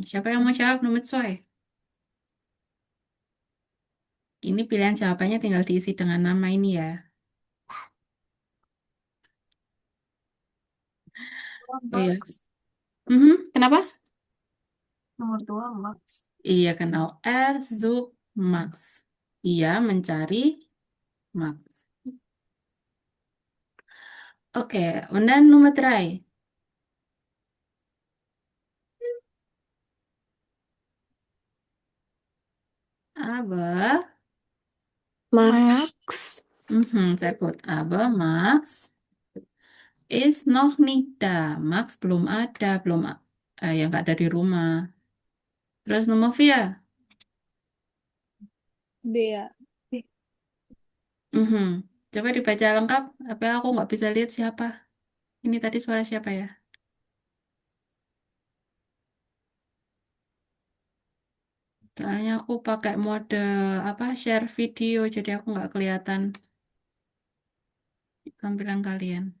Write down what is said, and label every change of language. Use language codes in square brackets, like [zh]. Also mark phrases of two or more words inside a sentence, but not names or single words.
[id] Siapa yang mau jawab nomor 2? Ini pilihan jawabannya tinggal diisi dengan nama ini ya. Oh iya. Kenapa? Nomor 2, Max. Iya, [de] genau. Sucht Max. [id] Ia mencari Max. Oke, [de] und dann Nummer 3. Aber Max. Sehr gut. Aber Max ist noch nicht da. [id] Max belum ada, ya nggak ada di rumah. Terus nomor 4. Bea. Coba dibaca lengkap. Apa aku nggak bisa lihat siapa? Ini tadi suara siapa ya? Soalnya aku pakai mode share video, jadi aku nggak kelihatan tampilan kalian.